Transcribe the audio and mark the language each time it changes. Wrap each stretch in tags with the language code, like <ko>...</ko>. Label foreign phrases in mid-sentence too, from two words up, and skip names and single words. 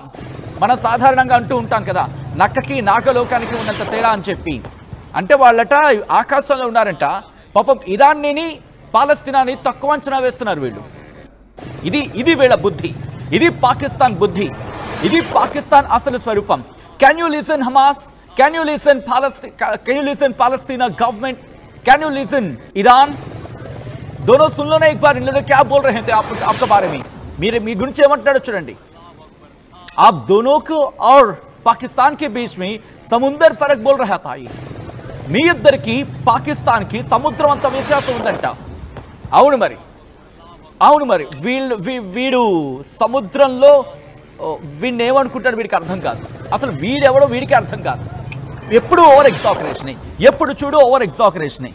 <te>మనం సాధారణంగా అంటూ ఉంటాం కదా, నక్కకి నాగలోకానికి ఉన్నంత తేడా అని చెప్పి. అంటే వాళ్ళట ఆకాశంలో ఉన్నారంట. పాపం ఇరాన్ని పాలస్తీనాని తక్కువ అంచనా వేస్తున్నారు వీళ్ళు. ఇది వీళ్ళ బుద్ధి. ఇది పాకిస్తాన్ బుద్ధి. ఇది పాకిస్తాన్ అసలు స్వరూపం.</te> <en>can you listen Hamas? can you listen Palestina government? can you listen Iran?</en> <hi>दोनों सुन लो ना एक बार. इन लोग क्या बोल रहे थे आपके बारे में.</hi> <te>మీ గురించి ఏమంటాడో చూడండి.</te> <hi>आप दोनों को और पाकिस्तान के बीच में समुद्र फर्क बोल रहा था.</hi> <te>మీ ఇద్దరికి పాకిస్తాన్ కి సముద్రం అంత వ్యత్యాసం ఉందంట. అవును మరి వీడు సముద్రంలో వీడిని ఏమనుకుంటాడు వీడికి అర్థం కాదు. అసలు వీడెవడో వీడికి అర్థం కాదు. ఎప్పుడు</te> <en>over exaggeration,</en> <te>ఎప్పుడు చూడు</te> <en>over exaggeration.</en>